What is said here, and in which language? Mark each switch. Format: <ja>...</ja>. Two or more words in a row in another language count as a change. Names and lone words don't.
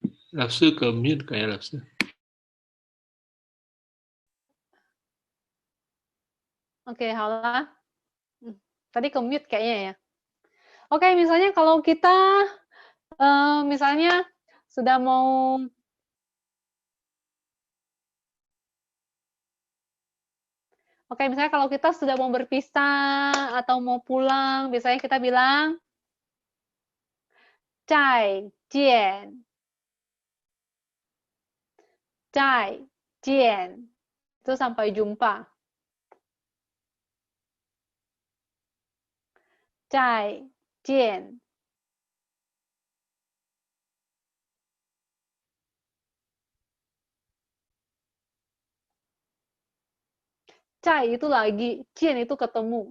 <zh>老师个 mute 可以，老师。</zh> <id>Oke, halo. Tadi ke mute kayaknya ya. Oke, misalnya kalau kita misalnya sudah mau misalnya kalau kita sudah mau berpisah atau mau pulang, biasanya kita bilang 再见.</id> <zh>再见.</zh> <id>Itu sampai jumpa.</id> <zh>再见.</zh> <id>Cai itu lagi, cian itu ketemu.</id>